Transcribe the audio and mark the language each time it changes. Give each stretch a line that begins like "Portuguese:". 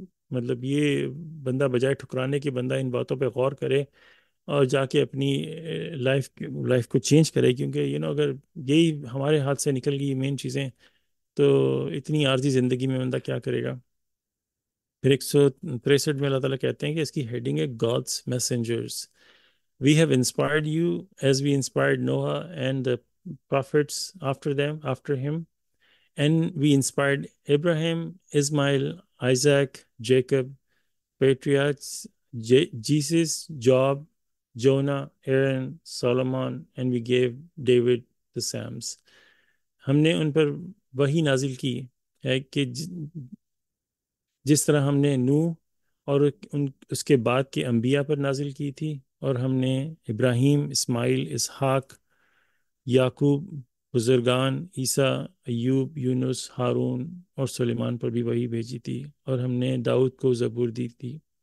Urdu: مطلب یہ بندہ بجائے ٹھکرانے کے بندہ ان باتوں پہ غور کرے اور جا کے اپنی لائف کو چینج کرے، کیونکہ اگر یہی ہمارے ہاتھ سے نکل گئی مین چیزیں، تو اتنی عارضی زندگی میں بندہ کیا کرے گا. پھر 163 میں اللہ تعالیٰ کہتے ہیں کہ اس کی ہیڈنگ ہے
English: God's messengers. We have inspired you as we inspired Noah and the prophets after him. And we inspired Abraham, Ismail, Isaac, Jacob, patriarchs, Jesus, Job, Jonah, Aaron, Solomon, and we gave David the Psalms.
Urdu: ہم نے ان پر وحی نازل کی ہے کہ جس طرح ہم نے نوح اور اس کے بعد کے انبیاء پر نازل کی تھی، اور ہم نے ابراہیم، اسماعیل، اسحاق، یعقوب، بزرگان، عیسیٰ، ایوب، یونس، ہارون اور سلیمان پر بھی وحی بھیجی تھی، اور ہم نے داؤد کو زبور دی تھی.